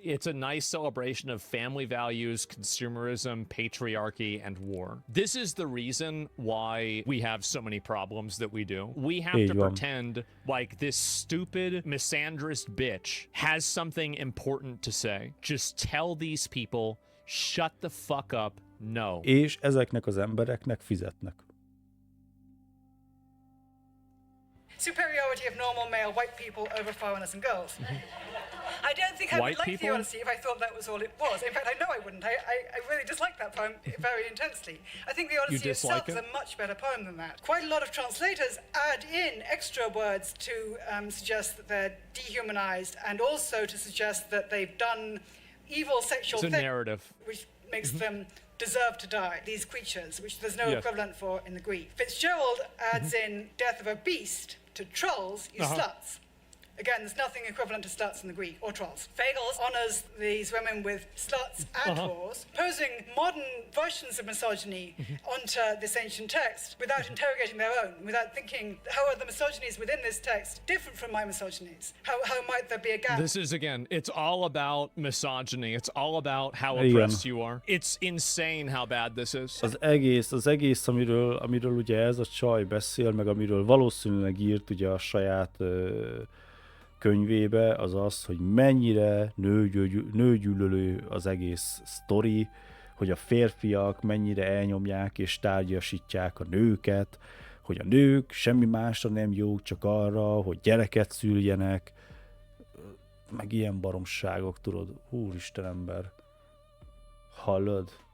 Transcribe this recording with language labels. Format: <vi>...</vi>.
<en>It's a nice celebration of family values, consumerism, patriarchy, and war. This is the reason why we have so many problems that we do. We have to pretend like this stupid, misandrist bitch has something important to say. Just tell these people, shut the fuck up, no.</en> <hu>És ezeknek az embereknek fizetnek.</hu> <en>Superiority of normal male white people over foreigners and girls. I don't think I would like the Odyssey if I thought that was all it was. In fact, I know I wouldn't. I really dislike that poem very intensely. I think the Odyssey itself is a much better poem than that. Quite a lot of translators add in extra words to suggest that they're dehumanized and also to suggest that they've done evil sexual things. It's a narrative. Which makes them deserve to die. These creatures, which there's no equivalent for in the Greek. Fitzgerald adds in death of a beast to trolls, you sluts. Again, there's nothing equivalent to sluts in the Greek, or trolls. Fagles honors these women with sluts and whores, posing modern versions of misogyny onto this ancient text without interrogating their own, without thinking, how are the misogynies within this text different from my misogynies? How might there be a gap? This is, again, it's all about misogyny. It's all about how oppressed you are. It's insane how bad this is.</en> <hu>Az egész amiről ugye ez a csaj beszél, meg amiről valószínűleg írt ugye a saját könyvébe, az az, hogy mennyire nőgyűlölő az egész sztori, hogy a férfiak mennyire elnyomják és tárgyasítják a nőket, hogy a nők semmi másra nem jók, csak arra, hogy gyereket szüljenek, meg ilyen baromságok, tudod, úristen ember. Hallod?</hu>